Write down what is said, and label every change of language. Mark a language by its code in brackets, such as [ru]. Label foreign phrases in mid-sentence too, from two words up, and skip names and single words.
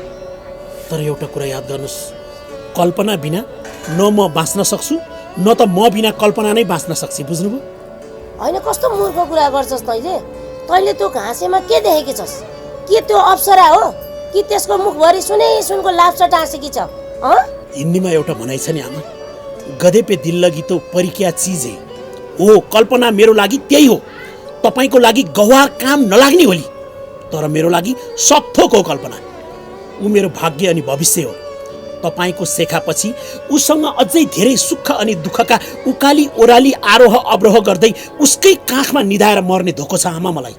[ne] तर एउटा कुरा याद गर्नुहोस्, कल्पना बिना न म बाँच्न सक्छु न त म बिना कल्पना नै बाँच्न सक्छु, बुझ्नुभयो? होइन, कस्तो मूर्ख कुरा गर्छस् तैँले? तैँले त्यो घाँसेमा के देखेकी छस्? के त्यो अप्सरा हो कि त्यसको मुखभरि सुनै सुनको लाप्चा टाँसेकी छ? हिन्दीमा एउटा भनाइ छ नि आमा, [hi] गधे पे दिल लगी तो परी क्या चीज है। [ne] हो, कल्पना मेरो लागि त्यही हो। तपाईँको लागि गवार काम नलाग्ने होली, तर मेरो लागि सबथोक हो कल्पना। ऊ मेरो भाग्य अनि भविष्य हो। तपाईँको शेखापछि उसँग अझै धेरै सुख अनि दुःखका उकाली ओराली आरोह अवरोह गर्दै उसकै काखमा निधाएर मर्ने धोको छ आमा मलाई।